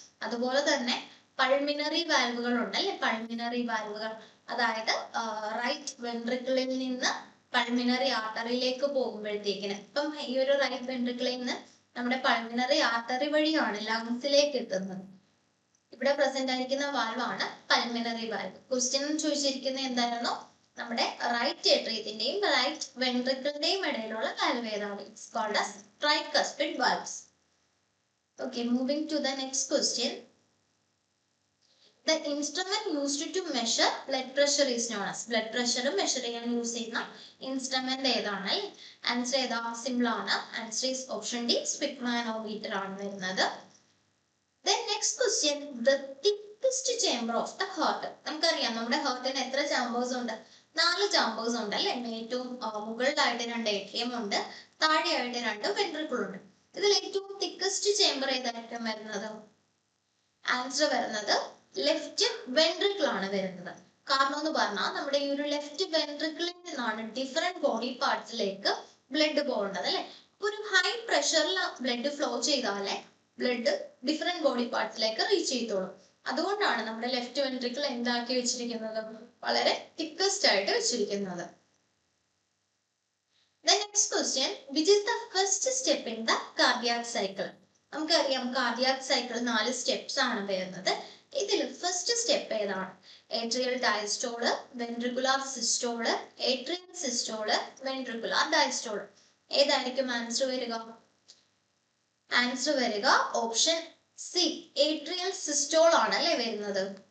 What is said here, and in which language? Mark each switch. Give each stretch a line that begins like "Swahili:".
Malayalam: അതുപോലെ തന്നെ പൾമിനറി വാൽവുകൾ ഉണ്ട് അല്ലെ. പൾമിനറി വാൽവുകൾ അതായത് റൈറ്റ് വെൻട്രിക്കിളിൽ നിന്ന് പൾമിനറി ആർട്ടറിയിലേക്ക് പോകുമ്പോഴത്തേക്കിന്, ഇപ്പം ഈ ഒരു റൈറ്റ് വെൻട്രിക്കിളിൽ നിന്ന് നമ്മുടെ പൾമിനറി ആർട്ടറി വഴിയാണ് ലങ്സിലേക്ക് എത്തുന്നത്. ഇവിടെ പ്രസന്റ് ആയിരിക്കുന്ന വാൽവ് ആണ് പൾമിനറി വാൽവ്. ക്വസ്റ്റ്യൻ ചോദിച്ചിരിക്കുന്നത് എന്തായിരുന്നു? നമ്മുടെ റൈറ്റ് ഏട്രിയത്തിന്റെയും റൈറ്റ് വെൻട്രിക്കിളിന്റെയും ഇടയിലുള്ള വാൽവ് ഏതാണ്?
English: It's called as tricuspid valves. Okay, moving to the next question. The instrument used to measure blood pressure is known as. Blood pressure measure
Malayalam: ചെയ്യാൻ use ചെയ്യുന്ന instrument ഏതാണ്? Answer ഏതാ? Simple ആണ്. Answer is option D, സ്പിഗ്മാനോമീറ്റർ ആണ് വരുന്നത്.
English: Then next question, the thickest chamber of the heart.
Malayalam: നമുക്കറിയാം നമ്മുടെ ഹാർട്ടിന് എത്ര ചാമ്പേഴ്സ് ഉണ്ട്? 4 ചാമ്പേഴ്സ് ഉണ്ട് അല്ലെ? ഏറ്റവും മുകളിലായിട്ട് 2 ഏട്രിയം ഉണ്ട്, താഴെയായിട്ട് 2 വെൻട്രിക്കിൾ ഉണ്ട്. ഇതിൽ ഏറ്റവും തിക്കസ്റ്റ് ചേംബർ ഏതായിരിക്കും വരുന്നത്? ആൻസർ വരുന്നത് ലെഫ്റ്റ് വെൻട്രിക്കിൾ ആണ് വരുന്നത്. കാരണം എന്ന് പറഞ്ഞാൽ നമ്മുടെ ഈ ഒരു ലെഫ്റ്റ് വെൻട്രിക്കിളിൽ നിന്നാണ് ഡിഫറെന്റ് ബോഡി പാർട്സിലേക്ക് ബ്ലഡ് പോകേണ്ടത് അല്ലെ? ഒരു ഹൈ പ്രഷറിൽ ബ്ലഡ് ഫ്ലോ ചെയ്താലേ ബ്ലഡ് ഡിഫറെന്റ് ബോഡി പാർട്സിലേക്ക് റീച്ച് ചെയ്തോളും. അതുകൊണ്ടാണ് നമ്മുടെ ലെഫ്റ്റ് വെൻട്രിക്കിൾ എന്താക്കി വെച്ചിരിക്കുന്നത്? വളരെ തിക്കസ്റ്റ് ആയിട്ട് വെച്ചിരിക്കുന്നത്.
English: The next question, which is the first step in the cardiac cycle?
Malayalam: നമുക്കറിയാം കാർഡിയാക് സൈക്കിൾ 4 സ്റ്റെപ്സ് ആണ് വരുന്നത്. ഇതിൽ ഫസ്റ്റ് സ്റ്റെപ്പ് ഏതാണ്? Atrial ഡയസ്റ്റോള്, ventricular സിസ്റ്റോള്, atrial സിസ്റ്റോള്, ventricular ഡയസ്റ്റോള്. ഏതായിരിക്കും ആൻസർ വരിക? ആൻസർ വരിക ഓപ്ഷൻ സി, ഏട്രിയൽ സിസ്റ്റോൾ ആണ് അല്ലെ വരുന്നത്.